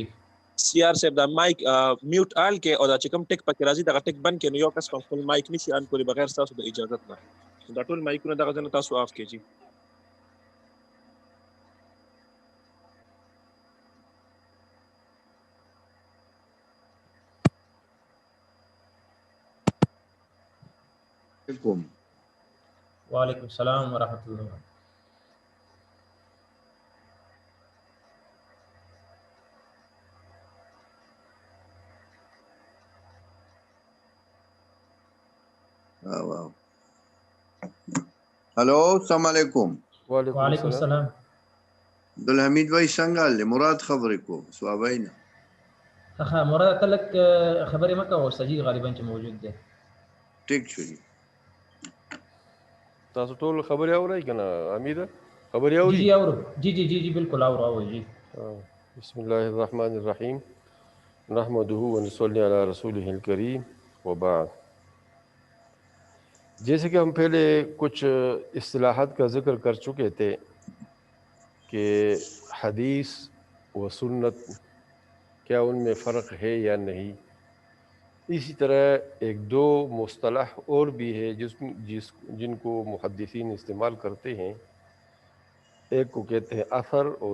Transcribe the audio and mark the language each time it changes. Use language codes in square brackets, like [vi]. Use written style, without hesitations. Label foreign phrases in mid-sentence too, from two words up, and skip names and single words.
[ps] سی آر صاحب دا مایک میوټ آل کې او دا چې کوم ټیک پکې راځي دغه ټیک بند کې نو یو کس په خپل مایک نشي آن کولی بغیر تاسو د اجازه نه دا ټول مایکونه دغه ځنه تاسو آف کړئ [ar] وعلیکم السلام ورحمۃ اللہ ہلو السلام علیکم وعلیکم السلام [ps] عبدالحمید بھائی څنګه مراد خبرې کو سوابای نه ها مراد تلک خبرې مکه او سجی غالبا چې موجود دی ټیک شو تاسو ټول خبرې اورئ کنه حمید خبرې اورئ جی اورو جی بالکل اورو جی [ar] بسم الله الرحمن الرحیم نحمده ونصلی علی رسوله الکریم وبعد [ur] جیسے کہ ہم پہلے کچھ اصطلاحات کا ذکر کر چکے تھے کہ حدیث و سنت کیا ان میں فرق ہے یا نہیں، اسی طرح ایک دو مصطلح اور بھی ہے جن کو محدثین استعمال کرتے ہیں، ایک کو کہتے ہیں اثر اور